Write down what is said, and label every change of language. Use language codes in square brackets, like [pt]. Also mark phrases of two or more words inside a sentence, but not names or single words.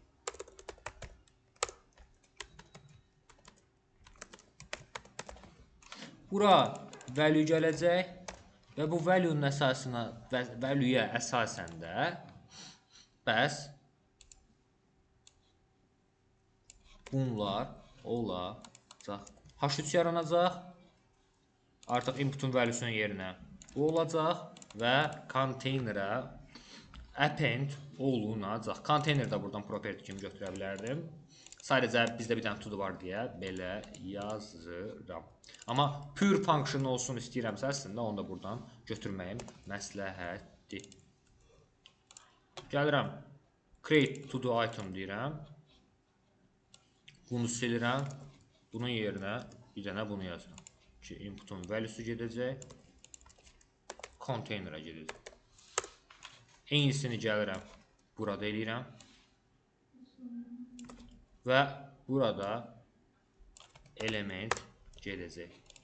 [az] Bura value gələcək və bu value-nun əsasına, value-yə əsasən də bəs bunlar olacaq. H3 yaranacaq. Artıq inputun valuesunun yerinə bu olacaq və konteynerə append olunacaq. Konteyner də buradan property kimi götürə bilərdim. Sadəcə bizdə bir dənə to-do var deyə belə yazıram. Amma [en] pure function [az] olsun istəyirəmsə əslində onu da buradan götürməyim məsləhətdir. Gəlirəm. [en] Create to do item [az] deyirəm. Bunu silirəm. Bunun yerinə bir dənə bunu yazıram. Ki inputun value'su gedəcək. Container'a gedəcək. Eynisini gəlirəm. Burada eləyirəm. Və burada element gedəcək.